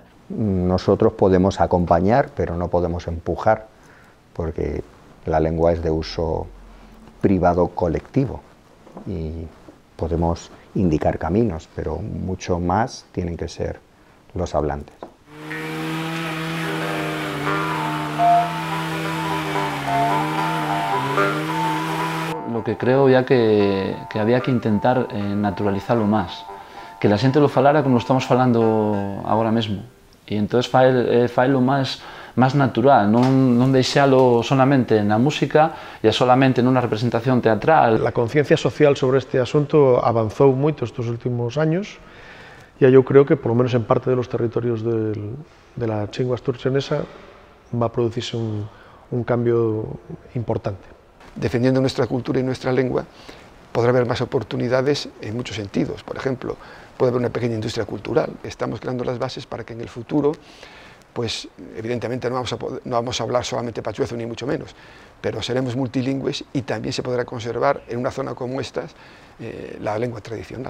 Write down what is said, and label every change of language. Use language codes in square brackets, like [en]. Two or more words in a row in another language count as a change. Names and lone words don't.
[es] Nosotros podemos acompañar, pero no podemos empujar, porque la lengua es de uso privado colectivo y podemos indicar caminos, pero mucho más tienen que ser los hablantes. Lo que creo ya que había que intentar naturalizarlo más, [gl] que la xente lo falara como lo estamos falando agora mesmo, e entón faelo máis natural, non deixalo solamente na música e solamente nunha representación teatral. [es] La conciencia social sobre este asunto [gl] avanzou moito estes últimos años e eu creo que, [es] por lo menos en parte de los territorios de la chingua asturchenesa, va a producirse un cambio importante. Defendiendo nuestra cultura y nuestra lengua, podrá haber más oportunidades en muchos sentidos. Por ejemplo, puede haber una pequeña industria cultural. Estamos creando las bases para que en el futuro, pues evidentemente no vamos a hablar solamente pachuezo ni mucho menos, pero seremos multilingües y también se podrá conservar en una zona como esta la lengua tradicional.